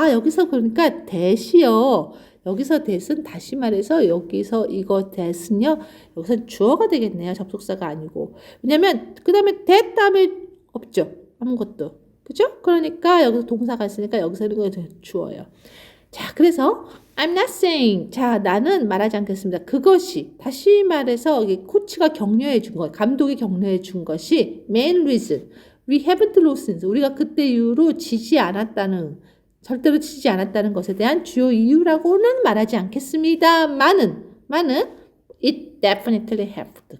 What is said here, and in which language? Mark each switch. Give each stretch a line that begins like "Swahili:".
Korean: 여기서 그러니까 that이요. 여기서 that은 다시 말해서 여기서 이거 that은요. 여기서 주어가 되겠네요. 접속사가 아니고. 왜냐면 그 다음에 that 다음에 없죠. 아무것도. 그죠? 그러니까 여기서 동사가 있으니까 여기서 이거 주어요.
English: 자, 그래서 I'm not saying.
Korean: 자, 나는 말하지 않겠습니다. 그것이 다시 말해서 여기 코치가 격려해 준 것, 감독이 격려해 준 것이
English: main reason. We haven't lost.
Korean: 우리가 그때 이후로 지지 않았다는 절대로 지지 않았다는 것에 대한 주요 이유라고는 말하지 않겠습니다만은
English: it definitely helped.